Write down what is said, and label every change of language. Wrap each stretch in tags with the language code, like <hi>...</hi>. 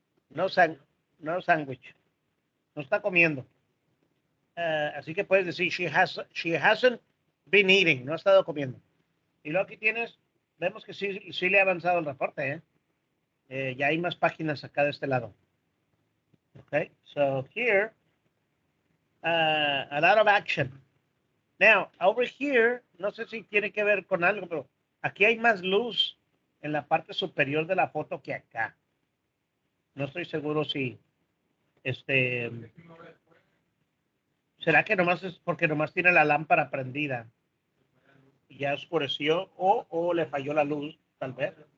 <es>No sándwich. No está comiendo. Así que puedes decir,</es> <en>she hasn't been eating,</en> <es>no ha estado comiendo. Y luego aquí vemos que sí le ha avanzado el reporte, ya hay más páginas acá de este lado.</es> <en>Okay, so here, a lot of action. Now, over here,</en> <es>no sé si tiene que ver con algo, pero aquí hay más luz en la parte superior de la foto que acá. No estoy seguro si, ¿será que nomás es porque nomás tiene la lámpara prendida y ya oscureció o le falló la luz, tal vez?</es>